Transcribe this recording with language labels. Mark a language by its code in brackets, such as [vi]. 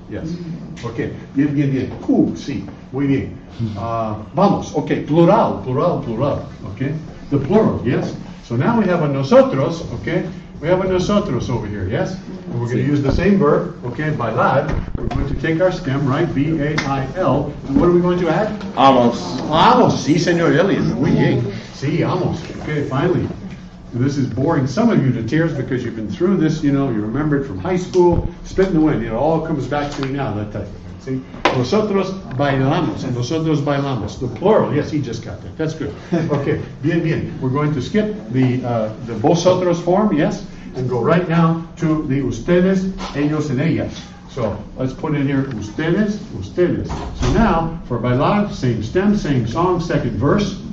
[en] Yes. Okay. Bien, bien, bien. Sí. Muy bien. Vamos. Okay. Plural. Okay. The plural. Yes. So now we have a nosotros. Okay. We have a nosotros over here, yes? And we're going to use the same verb, okay, bailar. We're going to take our stem, right, B-A-I-L, and what are we going to add? [es] Amos. Amos, sí, señor Elias, muy bien. Sí, amos, okay, finally. [en] This is boring some of you to tears because you've been through this, you remember it from high school, spit in the wind, it all comes back to you now, that type of thing. See? [es] Nosotros bailamos, and nosotros bailamos. [en] The plural, yes, he just got that. That's good. Okay, bien. We're going to skip the vosotros form, yes, and go right now to the ustedes, ellos, and ellas. So let's put in here ustedes. So now for bailar, same stem, same song, second verse.